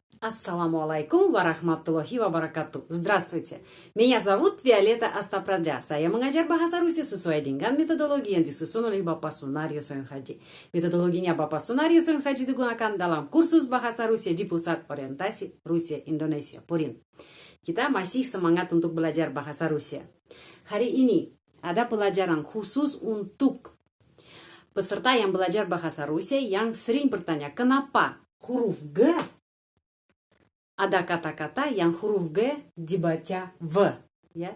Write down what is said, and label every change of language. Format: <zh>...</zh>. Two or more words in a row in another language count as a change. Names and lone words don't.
<ar>السلام عليكم ورحمة الله وبركاته.</ar> <ru>Здравствуйте. Меня зовут Виолетта Астапраджа.</ru> <id>Saya mengajar bahasa Rusia sesuai dengan metodologi yang disusun oleh Bapak Sunario Soyunhaji. Metodologinya Bapak Sunario Soyunhaji digunakan dalam kursus bahasa Rusia di Pusat Orientasi Rusia Indonesia, PORIN. Kita masih semangat untuk belajar bahasa Rusia. Hari ini ada pelajaran khusus untuk peserta yang belajar bahasa Rusia yang sering bertanya, kenapa huruf G ada kata-kata yang huruf G dibaca V, ya?</id>